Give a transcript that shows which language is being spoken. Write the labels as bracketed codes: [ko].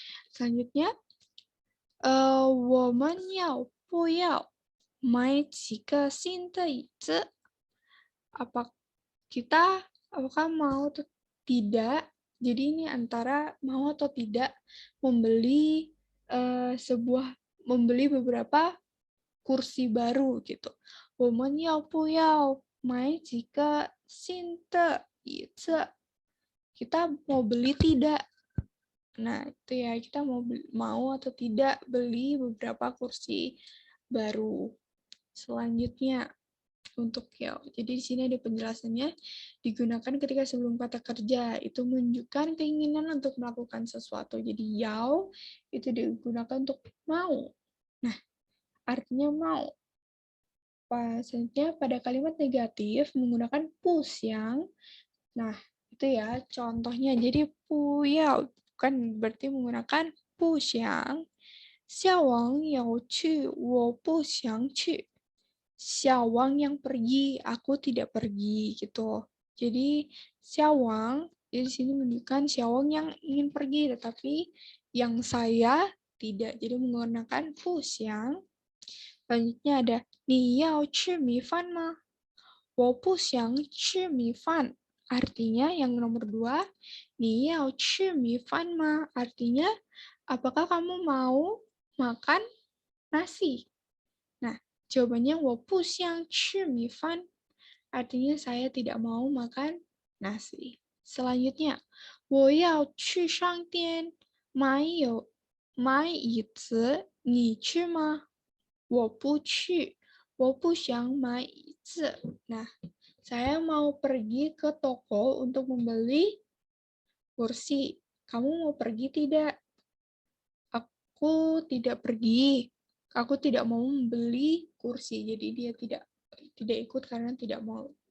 [zh] Selanjutnya, 我们要不要买几个新的椅子? [id] Apakah mau atau tidak? Jadi ini antara mau atau tidak membeli membeli beberapa kursi baru gitu. [zh] 我们要不要买几个新的椅子? [id] Kita mau beli tidak? Nah, itu ya, kita mau atau tidak beli beberapa kursi baru. Selanjutnya, untuk yao. Jadi di sini ada penjelasannya, digunakan ketika sebelum kata kerja, itu menunjukkan keinginan untuk melakukan sesuatu. Jadi yao itu digunakan untuk mau. Nah, artinya mau. Selanjutnya pada kalimat negatif menggunakan pusyang. Nah, itu ya contohnya. Jadi puyao bukan berarti menggunakan pusyang. [zh] Xiaowang yao qu, wo puxiang qu. [id] Xiaowang yang pergi, aku tidak pergi gitu. Jadi Xiaowang di sini menunjukkan Xiaowang yang ingin pergi, tetapi yang saya tidak. Jadi menggunakan 不想. [zh] Selanjutnya ada 你要吃米饭吗? 我不想吃米饭. [id] Artinya yang nomor 2, [zh] 你要吃米饭吗? [id] Artinya, apakah kamu mau makan nasi? Nah, jawabannya [zh] 我不想吃米饭. [id] Artinya saya tidak mau makan nasi. [zh] Selanjutnya, 我要去商店买椅子，你去吗？我不去，我不想买椅子. [id] Nah, saya mau pergi ke toko untuk membeli kursi. Kamu mau pergi tidak? Aku tidak pergi. Aku tidak mau membeli kursi. Jadi dia tidak ikut karena tidak mau.